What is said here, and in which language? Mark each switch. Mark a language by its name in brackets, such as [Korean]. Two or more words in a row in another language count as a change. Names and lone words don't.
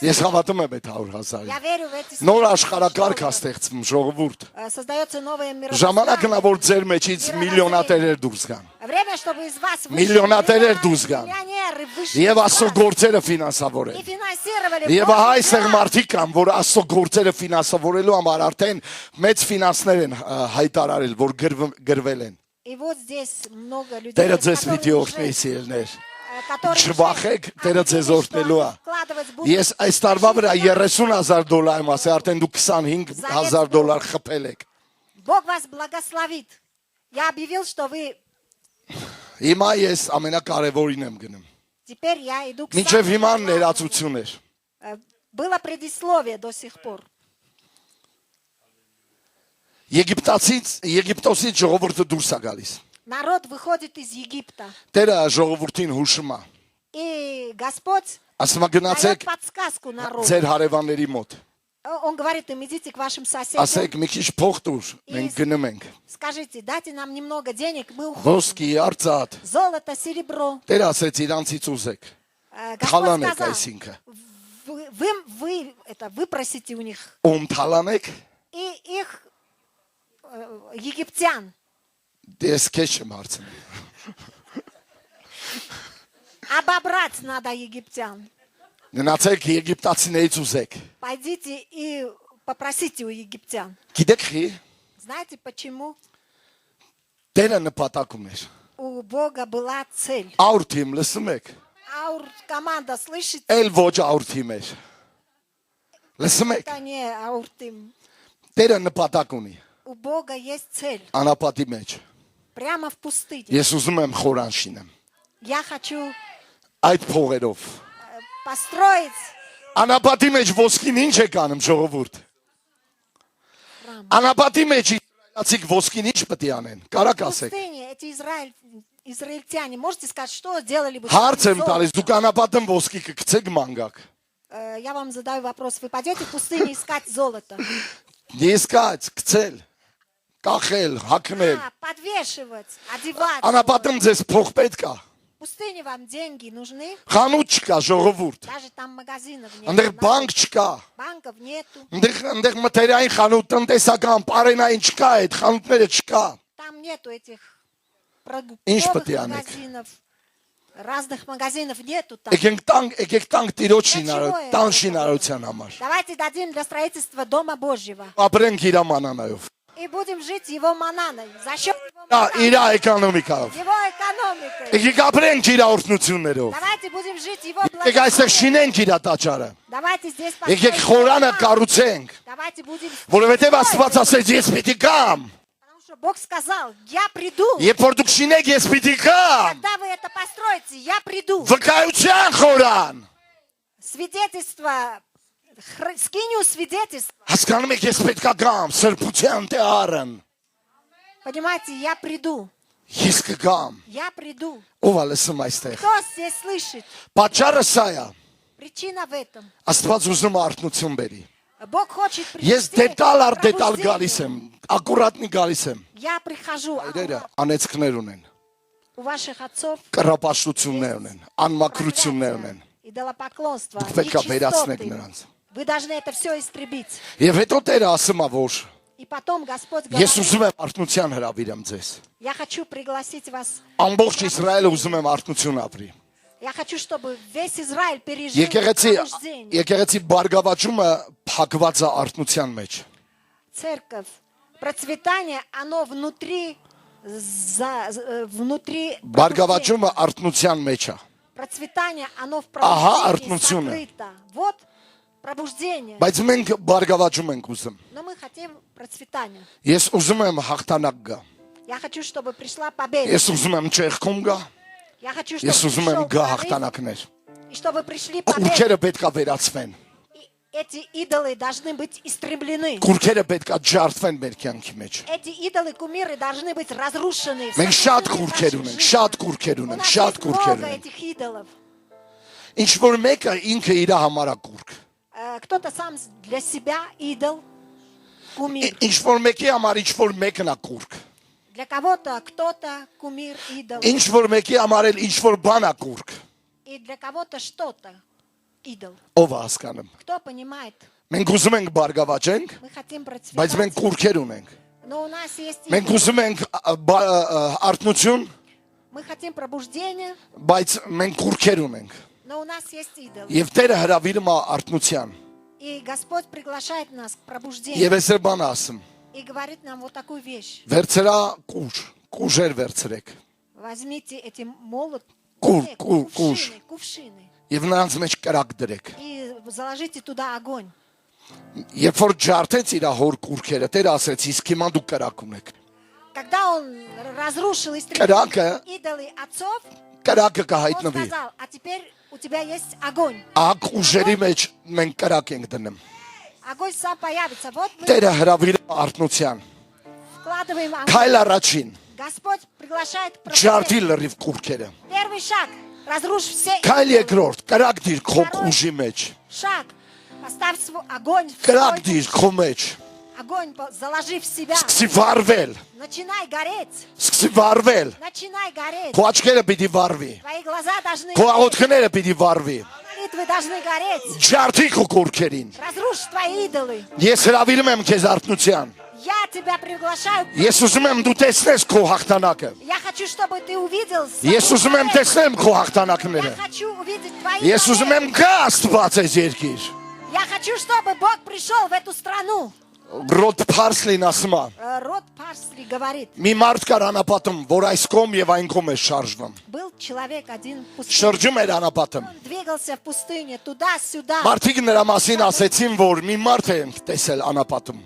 [Armenian] Ես հավատում եմ այդ 100,000-ին։ [Russian] Я верю в эти 100 [Armenian] Նոր [Russian] тысяч [Armenian] աշխարհակարգ է [Russian] долларов. [Armenian] ստեղծվում, ժողովուրդ։ [Russian] Создается новое [Armenian] Ժամանակն է, որ ձեր մեջից միլիոնատերեր դուրս գան։ [Russian] Время, чтобы из вас [Armenian] Միլիոնատերեր դուրս գան։ [Russian] миллионеры вышли [Armenian] Եվ Աստծո [Russian] из вас [Armenian] գործերը [Russian] и [Armenian] ֆինանսավորեն։ [Russian] финансировали [Armenian] Եվ [Russian] Божьи [Armenian] ահա այսեղ [Russian] дела. [Armenian] մարդիկ կան, որ Աստծո գործերը ֆինանսավորելու համար արդեն մեծ ֆինանսներ են հայտարարել, որ գրվել են։ [Russian] И вот здесь много людей, [Armenian] Տերը ձեզ [Russian] которые [Armenian] պիտի [Russian] уже, [Armenian] օրհնի սիրելներ։ [Russian] которые уже [Armenian] Չվախեք, Տերը ձեզ [Russian] объявили, что [Armenian] օրհնելու է։ [Russian] они вкладывать будут [Armenian] Ես այս տարվա վրա 30,000 դոլար եմ ասել, արդեն դուք 25,000 դոլար խփել եք։ [Russian] Бог вас благословит. Я объявил, что вы... [Armenian] Հիմա ես ամենակարևորին եմ գնում։ [Russian] Теперь я иду к [Armenian] Մինչև [Russian] самому [Armenian] հիմա [Russian] главному. [Armenian] ներածություն էր։ [Russian] Было предисловие до сих пор. [Armenian] Եգիպտոսից ժողովուրդը դուրս է գալիս։ [Russian] Народ выходит из Египта. [Armenian] Տերը ժողովրդին հուշում է։ [Russian] И Господь [Armenian] Ասում է [Russian] дает [Armenian] գնացեք [Russian] подсказку народу. [Armenian] ձեր հարևանների մոտ։ [Russian] Он говорит им, идите к вашим соседям. [Armenian] Ասեք մի քիչ փող տուր, մենք գնում ենք։ [Russian] Скажите, дайте нам немного денег, мы уходим. [Armenian] Ոսկի, արծաթ։ [Russian] Золото, серебро. [Armenian] Տերը ասեց իրանցից ուզեք։ [Russian] Господь [Armenian] Թալանեք [Russian] сказал, [Armenian] այսինքն։ [Russian] вы просите у них. [Armenian] Ում թալանեք։ [Russian] И их египтян. [Armenian] Ես քեզ չեմ հարցնում։ [Russian] Обобрать надо египтян. [Armenian] Գնացեք եգիպտացիներից ուզեք։ [Russian] Пойдите и попросите у египтян. [Armenian] Գիտեք խի, [Russian] Знаете почему? [Armenian] Տերը նպատակ ուներ։ [Russian] У Бога была цель. [Armenian] Աուրթիմ լսում եք։ [Russian] Команда, слышите? [Armenian] Էլ ոչ աուրթիմ էր։ Լսում եք։ [Russian] Это не ауртим. [Armenian] Տերը նպատակ ունի։ [Russian] У Бога есть цель. [Armenian] Անապատի մեջ։ [Russian] Прямо в пустыне. [Armenian] Ես ուզում եմ խորան շինեմ։ [Russian] Я хочу [Armenian] Այդ փողերով։ [Russian] построить [Armenian] Անապատի մեջ ոսկին ինչ է կանում ժողովուրդ։ [Russian] храм. [Armenian] Անապատի մեջ իսրայելացիք ոսկին ինչ պետք է անեն։ Կարակ [Russian] В [Armenian] ասեք։ [Russian] пустыне эти израильтяне, можете сказать, что сделали бы? [Armenian] Հարց եմ [Russian] золото? [Armenian] տալիս, դուք անապատն ոսկի կգցեք մանգակ։ [Russian] Я вам задаю вопрос. Вы пойдете в пустыню искать золото? Искать, [Armenian] գցել, կախել, հագնել։ [Russian] Подвешивать, одевать. [Armenian] Անապատում ձեզ փող պետք է։ [Russian] В пустыне вам деньги нужны? [Armenian] Խանութ չկա, ժողովուրդ։ [Russian] Даже там магазинов нет. [Armenian] Այնտեղ բանկ չկա։ [Russian] Банков нету. [Armenian] Այնտեղ մթերային խանութ, տնտեսական, պարենային չկա, այդ խանութները չկա։ [Russian] Там нету этих [Armenian] Ինչ [Russian] продуктовых [Armenian] պետք է անեք։ [Russian] магазинов. Разных магазинов нету там. [Armenian] Եկեք տանք տիրոջ շինարարության, տան շինարարության համար։ [Russian] Давайте дадим для строительства Дома Божьего. [Armenian] Ապրենք իր մանանայով։ [Russian] И будем жить его мананой. За счет его [Armenian] Դա [Russian] мананы, [Armenian] իր էկոնոմիկայով։ [Russian] его экономикой. [Armenian] Եկեք ապրենք իր օրհնություններով։ [Russian] Давайте будем жить его [Armenian] Եկեք այստեղ [Russian] благословением. [Armenian] շինենք իր տաճարը։ [Russian] Давайте здесь [Armenian] Եկեք [Russian] построим [Armenian] խորանը [Russian] храм. [Armenian] կառուցենք, [Russian] Давайте будем [Armenian] որովհետև [Russian] строить. [Armenian] Աստված ասեց ես պիտի գամ։ [Russian] Потому что Бог сказал, я приду. [Armenian] Երբ որ դուք շինեք ես պիտի գամ։ [Russian] Когда вы это построите, я приду. [Armenian] Վկայության խորան։ [Russian] Свидетельство, скиню свидетельство. [Armenian] Հասկանում եք ես պետք է գամ, սրբության տեղարն։ [Russian] Понимаете, я приду. [Armenian] Ես կգամ։ [Russian] Я приду. [Armenian] Ով է լսում այստեղ։ [Russian] Кто здесь слышит? [Armenian] Պատճառը սա է։ [Russian] Причина в этом. [Armenian] Աստված ուզում է արթնություն բերի։ [Russian] Бог хочет [Armenian] Ես [Russian] принести [Armenian] դետալ առ դետալ [Russian] пробуждение. [Armenian] գալիս եմ, ակուրատնի գալիս եմ։ [Russian] Я прихожу, [Armenian] Այդերը անեցքներ ունեն, [Russian] у ваших отцов [Armenian] կռապաշտություններ ունեն, անմաքրություններ ունեն։ [Russian] идолопоклонство, [Armenian] Պետք է վերացնեք [Russian] нечистоты. [Armenian] նրանց։ [Russian] Вы должны это все истребить. [Armenian] Եվ հետո Տերը ասում է, որ [Russian] И потом Господь [Armenian] ես [Russian] говорит, [Armenian] ուզում եմ արթնության հրավիրեմ ձեզ։ [Russian] я хочу пригласить вас. [Armenian] Ամբողջ Իսրայելը ուզում եմ արթնություն ապրի։ [Russian] Я хочу, чтобы весь Израиль пережил [Armenian] Եկեղեցի [Russian] пробуждение. [Armenian] եկեղեցի բարգավաճումը փակված է արթնության մեջ։ [Russian] Церковь, процветание, оно внутри, внутри пробуждения. [Armenian] Բարգավաճումը արթնության մեջ է։ [Russian] Процветание, оно в [Armenian] Ահա [Russian] пробуждении [Armenian] արթնությունը։ [Russian] сокрыто. Вот пробуждение. [Armenian] Բայց մենք բարգավաճում ենք ուզում։ [Russian] Но мы хотим процветания. [Armenian] Ես ուզում եմ հաղթանակ գա։ [Russian] Я хочу, чтобы пришла победа. [Armenian] Ես ուզում եմ ճեղքում գա։ [Russian] Я хочу, чтобы [Armenian] Ես ուզում եմ [Russian] пришел [Armenian] գա [Russian] прорыв, [Armenian] հաղթանակներ։ [Russian] и чтобы пришли победы. [Armenian] Կուրքերը պետք է վերացվեն։ [Russian] И эти идолы должны быть истреблены. [Armenian] Կուրքերը պետք է ջարդվեն մեր կյանքի մեջ։ [Russian] Эти идолы, кумиры должны быть разрушены. [Armenian] Մենք շատ [Russian] Всё [Armenian] կուրքեր [Russian] нашей [Armenian] ունենք, [Russian] жизни. [Armenian] շատ կուրքեր [Russian] У [Armenian] ունենք, [Russian] нас [Armenian] շատ [Russian] есть [Armenian] կուրքեր [Russian] много [Armenian] ունենք։ [Russian] этих идолов. [Armenian] Ինչ որ մեկը ինքը իր համար է կուրք։ [Russian] Кто-то сам для себя идол, кумир. [Armenian] Ինչ որ մեկի համար ինչ որ մեկն է կուրք։ [Russian] Для кого-то кто-то кумир, идол. [Armenian] Ինչ որ մեկի համար էլ ինչ որ բան է կուրք։ [Russian] И для кого-то что-то идол. [Armenian] Ով է հասկանում։ [Russian] Кто понимает? [Armenian] Մենք ուզում ենք բարգավաճենք, [Russian] Мы хотим [Armenian] բայց մենք [Russian] процветать. [Armenian] կուրքեր ունենք։ [Russian] Но у нас есть [Armenian] Մենք [Russian] идол. [Armenian] ուզում ենք արթնություն, [Russian] Мы хотим пробуждения, [Armenian] բայց մենք կուրքեր ունենք։ [Russian] но у нас есть идол. [Armenian] Եվ Տերը հրավիրում է արթնության։ [Russian] И Господь приглашает нас к пробуждению. [Armenian] Եվ այսօր բան ասում։ [Russian] И говорит нам вот такую вещь. [Armenian] Վերցրա կուժեր վերցրեք։ [Russian] Возьмите эти молот, [Armenian] Кур- [Russian] кувшины, кувшины, [Armenian] Եվ նրանց մեջ կրակ դրեք։ [Russian] и заложите туда огонь. [Armenian] Երբ որ ջարդեց իր հոր կուրքերը, Տերը ասեց, իսկ հիմա դուք կրակ ունեք։ [Russian] Когда он разрушил Карака. идолы отцов, [Armenian] Կրակը [Russian] он [Armenian] կհայտնվի։ [Russian] сказал, а теперь у тебя есть огонь. [Armenian] Ակ ուժերի մեջ մենք կրակ ենք դնում։ [Russian] Огонь сам появится. Вот мы [Armenian] Տերը հրավիրում է արթնության։ [Russian] вкладываем огонь. [Armenian] Քայլ առաջին։ [Russian] Господь приглашает к [Armenian] Ջարդի [Russian] пробуждению. [Armenian] լրիվ կուրքերը։ [Russian] Первый шаг. Разрушь все [Armenian] Քայլ [Russian] идолы. [Armenian] երկրորդ, կրակ դիր քո ուժի մեջ։ [Russian] Шаг. Поставь свой огонь в [Armenian] Կրակ [Russian] свой [Armenian] դիր քո մեջ։ [Russian] огонь, заложи в себя. [Armenian] Սկսի վառվել, [Russian] Начинай гореть. [Armenian] սկսի վառվել։ [Russian] Начинай гореть. [Armenian] Քո աչքերը պիտի վառվի։ [Russian] Твои глаза должны [Armenian] Քո [Russian] гореть. [Armenian] աղոթքները պիտի վառվի։ [Russian] Молитвы должны гореть. [Armenian] Ջարդի քո կուրքերին։ [Russian] Разрушь твои идолы. [Armenian] Ես հրավիրում եմ քեզ արթնության։ [Russian] Я тебя приглашаю. [Armenian] Ես ուզում եմ դու տեսնես քո հաղթանակը։ [Russian] Я хочу, чтобы ты увидел свою [Armenian] Ես ուզում եմ [Russian] победу. [Armenian] տեսնեմ քո հաղթանակները։ [Russian] Я хочу увидеть твои [Armenian] Ես ուզում [Russian] победы. [Armenian] եմ գա Աստված այս երկիր։ [Russian] Я хочу, чтобы Бог пришел в эту страну. [Armenian] Ռոդ Փարսլին ասում է. [Russian] Род Парсли говорит, [Armenian] Մի մարդ կար անապատում, որ այս կողմ եւ այն կողմ է շարժվում։ [Russian] был человек один в пустыне. [Armenian] Շրջում էր անապատում։ [Russian] Он двигался в пустыне туда-сюда. [Armenian] Մարդիկ նրա մասին ասեցին, որ մի մարդ է տեսել անապատում։